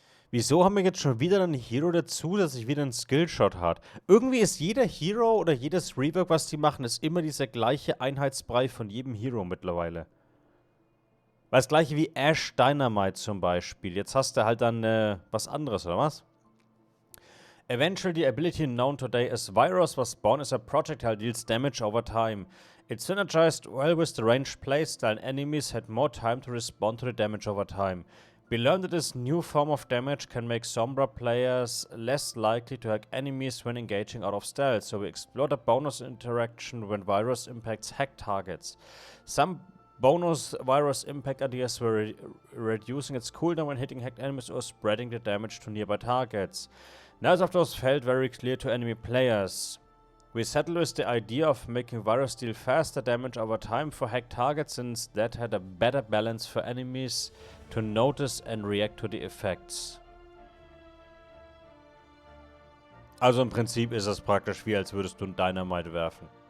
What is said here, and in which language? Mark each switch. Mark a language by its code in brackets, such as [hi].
[de] Wieso haben wir jetzt schon wieder einen Hero dazu, dass sich wieder einen Skillshot hat? Irgendwie ist jeder Hero oder jedes Rework, was die machen, ist immer dieser gleiche Einheitsbrei von jedem Hero mittlerweile. Weil das gleiche wie Ash Dynamite zum Beispiel. Jetzt hast du halt dann was anderes, oder was? [en] Eventually, the ability known today as Virus was born as a projectile deals damage over time. It synergized well with the ranged playstyle, and enemies had more time to respond to the damage over time. We learned that this new form of damage can make Sombra players less likely to hack enemies when engaging out of stealth, so we explored a bonus interaction when virus impacts hack targets. Some bonus virus impact ideas were reducing its cooldown when hitting hacked enemies or spreading the damage to nearby targets. Neither of those felt very clear to enemy players. We settled with the idea of making virus deal faster damage over time for hacked targets, since that had a better balance for enemies to notice and react to the effects. [de] Also im Prinzip ist es praktisch wie, als würdest du ein Dynamite werfen.